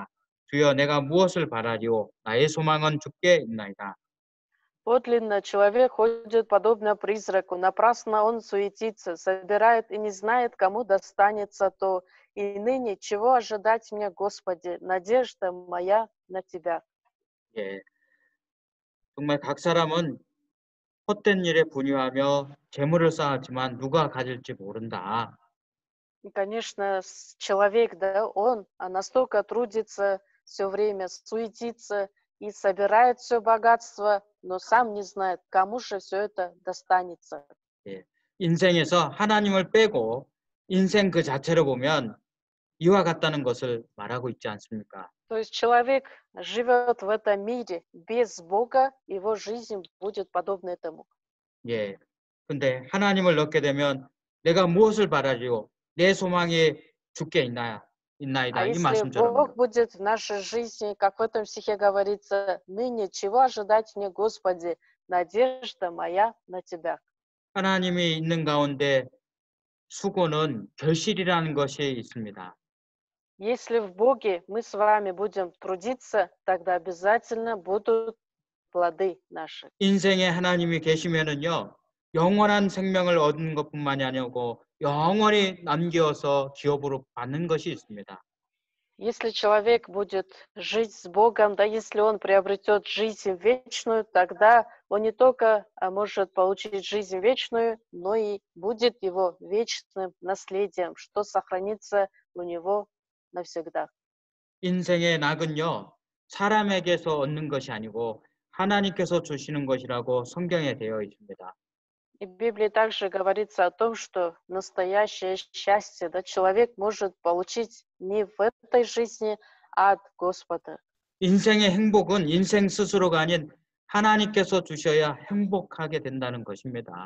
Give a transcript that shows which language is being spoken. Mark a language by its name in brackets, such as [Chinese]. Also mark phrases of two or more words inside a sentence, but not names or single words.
[Korean] 주여 내가 무엇을 바라리오 나의 소망은 주께 있나이다. [Russian] Подлинно человек ходит подобно призраку, напрасно он суетится, собирает и не знает, кому достанется то. И ныне чего ожидать мне, Господи, надежда моя на Тебя. [Korean] 예. 정말 각 사람은 헛된 일에 분유하며 재물을 쌓았지만 누가 가질지 모른다. [Russian] И, конечно, человек, да, он настолько трудится все время, суетится и собирает все богатство, но сам не знает, кому же все это достанется. [Korean] 예. 인생에서 하나님을 빼고 인생 그 자체를 보면 이와 같다는 것을 말하고 있지 않습니까? [Russian] То есть человек живет в этом мире без Бога, его жизнь будет подобна этому. [Korean] 예. 근데 하나님을 얻게 되면 내가 무엇을 바라리오? 내 소망이 주께 [Russian] А [Korean] 있나이다. 이 [Russian] если [Korean] 말씀처럼요. [Russian] Бог будет в нашей жизни, как в этом стихе говорится, ныне чего ожидать мне, Господи, надежда моя на Тебя. [Korean] 하나님이 있는 가운데 수고는 결실이라는 것이 있습니다. [Russian] Если в Боге мы с вами будем трудиться, тогда обязательно будут плоды наши. [Korean] 인생에 하나님이 계시면은요. 영원한 생명을 얻는 것뿐만이 아니고 영원히 남겨서 기업으로 받는 것이 있습니다. [Russian] Если человек будет жить с Богом, да, если он приобретет жизнь вечную, тогда он не только может получить жизнь вечную, но и будет его вечным наследием, что сохранится у него навсегда. [Korean] 인생의 낙은요. 사람에게서 얻는 것이 아니고 하나님께서 주시는 것이라고 성경에 되어 있습니다. [Russian] И в Библии также говорится о том, что настоящее счастье, да, человек может получить не в этой жизни, а от Господа. [Korean] 인생의 행복은 인생 스스로가 아닌 하나님께서 주셔야 행복하게 된다는 것입니다.